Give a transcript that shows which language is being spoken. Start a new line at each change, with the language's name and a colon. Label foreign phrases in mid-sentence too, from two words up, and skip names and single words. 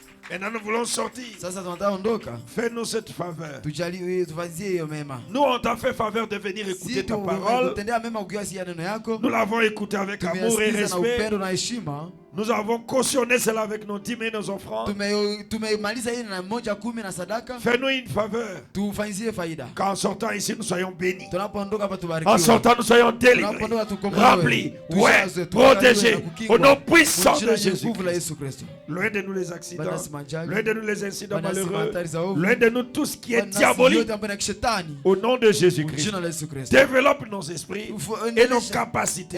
French: Maintenant, nous voulons sortir.
Swahili: Sasa tunataka ondoka.
French: Fais-nous cette faveur.
Swahili: Tujalie tufanyizie hiyo mema.
French: Nous, on t'a fait faveur de venir écouter ta parole.
Swahili: Kutendea mema ukiasikia neno yako.
French: Nous l'avons écouté avec amour et
Swahili: Tumesikiza na
French: respect.
Swahili: upendo na heshima.
French: Nous avons cautionné cela avec nos dîmes et nos offrandes.
Swahili: Tumemaliza hili na 1:10 na sadaka.
French: Fais-nous une faveur.
Swahili: Tufanyizie faida.
French: Qu'en sortant ici, nous soyons bénis.
Swahili: Tunapoondoka hapa tubarikiwe.
French: En sortant, nous soyons délivrés, remplis, ouais, protégés. Au nom puissant de Jésus. Loin de nous les accidents, loin de nous les incidents malheureux, loin de nous tout ce qui est diabolique. Au nom de Jésus-Christ, développe nos esprits et nos capacités.